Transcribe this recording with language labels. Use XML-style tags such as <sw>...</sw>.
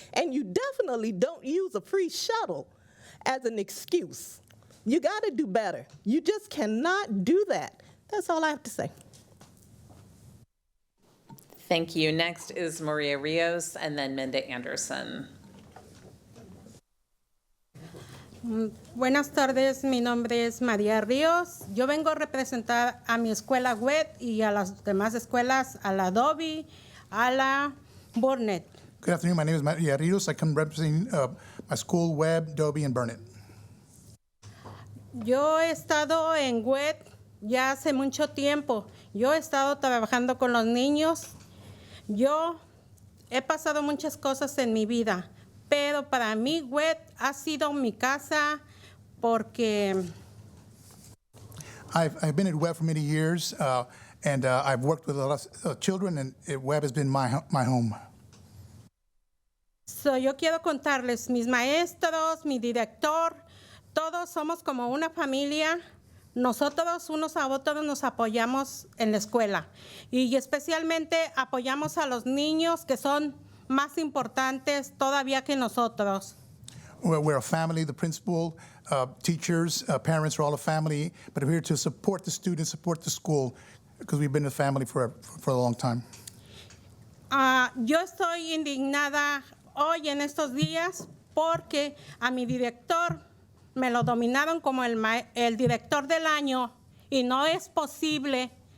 <en>And you definitely don't use a free shuttle as an excuse. You got to do better. You just cannot do that. That's all I have to say. Thank you. Next is Maria Rios and then Minda Anderson.</en> <es>Buenas tardes, mi nombre es María Ríos. Yo vengo a representar a mi escuela WET y a las demás escuelas, a la Dobie, a la Burnett.</es> <en>Good afternoon. My name is Maria Rios. I come representing my school, Webb, Dobie, and Burnett.</en> <es>Yo he estado en WET ya hace mucho tiempo. Yo he estado trabajando con los niños. Yo he pasado muchas cosas en mi vida, pero para mí WET ha sido mi casa porque</es> <en>I've been at Webb for many years, and I've worked with a lot of children, and Webb has been my home.</en> <es>yo quiero contarles, mis maestros, mi director, todos somos como una familia. Nosotros unos a otros nos apoyamos en la escuela y especialmente apoyamos a los niños que son más importantes todavía que nosotros.</es> <en>We're a family. The principal, teachers, parents are all a family, but we're here to support the students, support the school, because we've been a family for a long time.</en> <es>Yo estoy indignada hoy en estos días porque a mi director me lo dominaron como el director del año y no es posible</es>